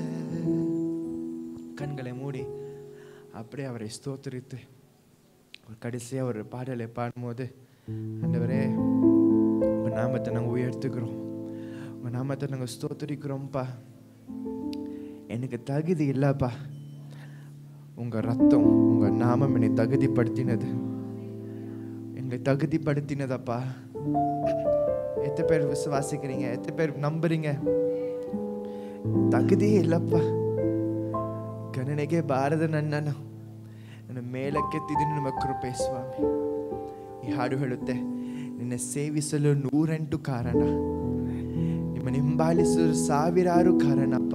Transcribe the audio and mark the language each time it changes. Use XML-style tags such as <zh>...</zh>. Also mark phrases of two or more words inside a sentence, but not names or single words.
<ta>கண்களை மூடி அப்படியே அவரை ஸ்தோத்திரித்து கடைசியாக ஒரு பாடலை பாடும்போது, ஆண்டவரே உங்கள் நாமத்தை நாங்கள் உயர்த்துக்கிறோம், உங்கள் நாமத்தை நாங்கள் ஸ்தோத்திரிக்கிறோம்ப்பா. எனக்கு தகுதி இல்லைப்பா, உங்கள் ரத்தம் உங்கள் நாமம் என்னை தகுதிப்படுத்தினது, எங்களை தகுதிப்படுத்தினதப்பா. எத்தனை பேர் விசுவாசிக்கிறீங்க? எத்தனை பேர் நம்புறீங்க?</ta> <kn>ತಗದೇ ಇಲ್ಲಪ್ಪ. ಗಣನೆಗೆ ಬಾರದ ನನ್ನನ್ನು ನನ್ನ ಮೇಲಕ್ಕೆತ್ತಿದ್ದೀನಿ ನಿಮ್ಮ ಕೃಪೆ ಸ್ವಾಮಿ. ಈ ಹಾಡು ಹೇಳುತ್ತೆ, ನಿನ್ನ ಸೇವಿಸಲು 108 ಕಾರಣ, ನಿಮ್ಮನ್ನು ಹಿಂಬಾಲಿಸಲು 1000 ಕಾರಣಪ್ಪ.</kn>